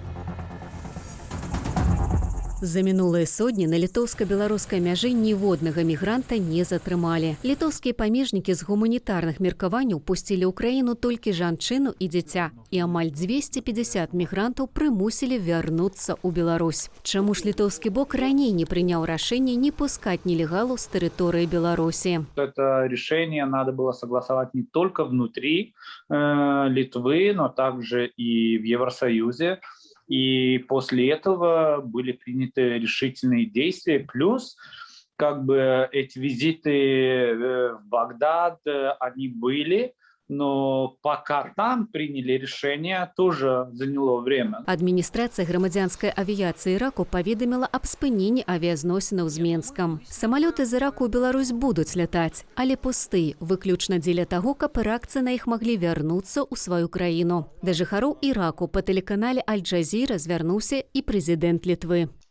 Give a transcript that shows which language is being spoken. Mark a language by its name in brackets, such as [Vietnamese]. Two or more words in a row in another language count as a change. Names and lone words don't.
[Belarusian] За мінулыя сотні на літоўска-беларускай мяжы ніводнага мігранта не затрымалі. Літоўскія памежнікі з гуманітарных меркаванняў пусцілі ў краіну толькі жанчыну і дзіця. І амаль 250 мігрантаў прымусілі вярнуцца ў Беларусь. Чаму ж літоўскі бок раней не прыняў рашэнне не пускаць нелегалаў з тэрыторыі Беларусі? [Russian] Это решение надо было согласовать не только внутри Литвы, но также и в Евросоюзе. И после этого были приняты решительные действия. Плюс, эти визиты в Багдад, они были, но пока там приняли решение, тоже заняло время. [Belarusian] Адміністрацыя грамадзянскай авіяцыі Іраку паведаміла аб спыненні авіязносінаў з Менскам. Самалёты з Іраку ў Беларусь будуць лятаць, але пусты, выключна дзеля таго, каб іракцы на іх маглі вярнуцца ў сваю краіну. Да жыхароў Іраку па тэлеканале Аль-Джазіра звярнуўся і прэзідэнт Літвы.